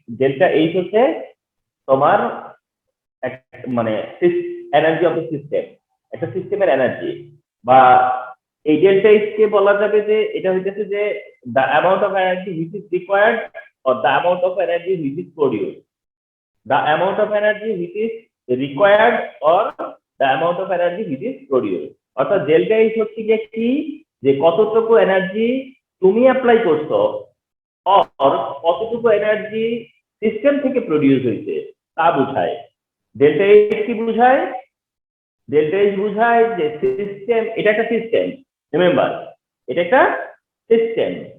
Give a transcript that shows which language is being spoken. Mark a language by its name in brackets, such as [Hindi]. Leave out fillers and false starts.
[Bangla] Delta H হচ্ছে তোমার মানে এনার্জি অফ দ্য সিস্টেম, একটা সিস্টেমের এনার্জি, বা এই ডেল্টা এইচ কে বলা যাবে যে এটা হইতেছে যে [English] the amount of energy which is required or the amount of energy which is produced, the amount of energy which is required or the amount of energy which is produced। [Bangla] অর্থাৎ delta H হচ্ছে গিয়ে কি, যে কতটুকু energy তুমি apply করছো আর কতটুকু energy system থেকে প্রডিউস হয়েছে তা বোঝায়। ডেল্টা এইচ কি বোঝায়? ডেল্টা এইচ বোঝায় যে সিস্টেম, এটা একটা সিস্টেম, রিমেম্বার এটা একটা সিস্টেম।